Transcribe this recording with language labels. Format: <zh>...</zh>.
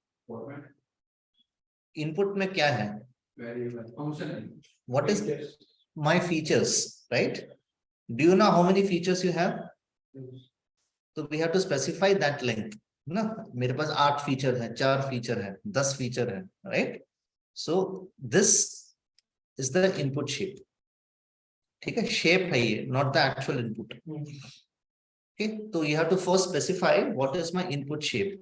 <en>Format,</en> <hi>input में क्या है?</hi> <en>variable, function. What is my features, right? Do you know how many features you have? So we have to specify that length.</en> <hi>ना मेरे पास 8 feature है, 4 feature है, 10 feature है,</hi> <en>right? So this is the input shape.</en> <hi>ठीक है, shape है ये,</hi> <en>not the actual input. Okay, so you have to first specify what is my input shape.</en>